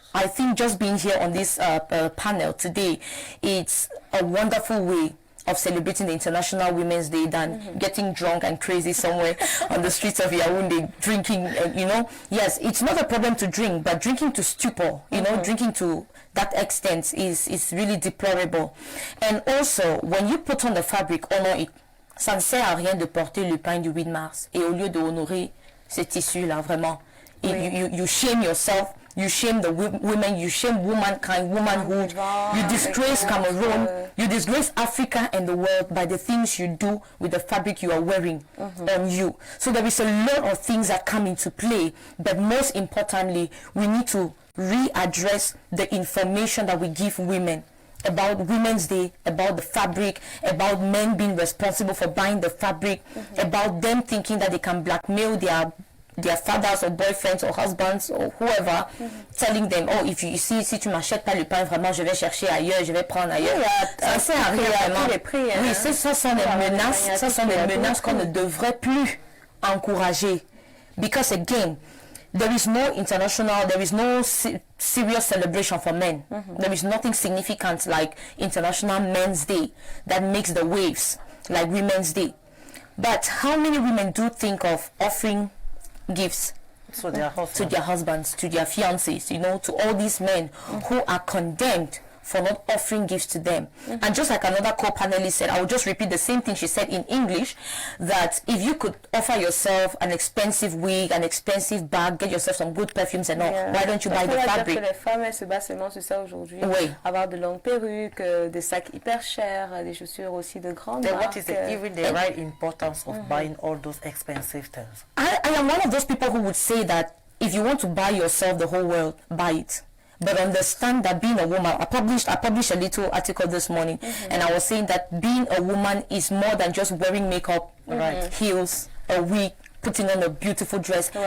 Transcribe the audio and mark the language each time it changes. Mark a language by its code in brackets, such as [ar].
[en] I think just being here on this panel today, it's a wonderful way of celebrating the International Women's Day than getting drunk and crazy somewhere on the streets of Yaoundé, drinking, Yes, it's not a problem to drink, but drinking to stupor, drinking to that extent is really deplorable. And also, when you put on the fabric, honor it. [fr] Ça ne sert à rien de porter le pain du 8 mars. Et au lieu de honorer ce tissu-là, vraiment, [en] you shame yourself. You shame the women, you shame womankind, womanhood, you disgrace Cameroon, you disgrace Africa and the world by the things you do with the fabric you are wearing on you. So there is a lot of things that come into play, but most importantly, we need to readdress the information that we give women about Women's Day, about the fabric, about men being responsible for buying the fabric, about them thinking that they can blackmail their fathers or boyfriends or husbands or whoever, telling them, oh, [fr] si tu m'achètes pas le pain, vraiment, je vais chercher ailleurs, je vais prendre ailleurs. Ça sert à rien vraiment. Oui, ça sont des menaces qu'on ne devrait plus encourager. [en] Because again, there is no serious celebration for men. There is nothing significant like International Men's Day that makes the waves like Women's Day. But how many women do think of offering gifts to their husbands, to their fiancés, to all these men who are condemned for not offering gifts to them? And just like another co-panelist said, I will just repeat the same thing she said in English, that if you could offer yourself an expensive wig, an expensive bag, get yourself some good perfumes and all, why don't you buy the fabric? [fr] Les femmes, elles se basent seulement sur ça aujourd'hui. Avoir de longues perruques, des sacs hyper chers, des chaussures aussi de grande marque. [en] What is even the right importance of buying all those expensive things? I am one of those people who would say that if you want to buy yourself the whole world, buy it. But understand that being a woman, I published a little article this morning, and I was saying that being a woman is more than just wearing makeup, heels, a wig, putting on a beautiful dress.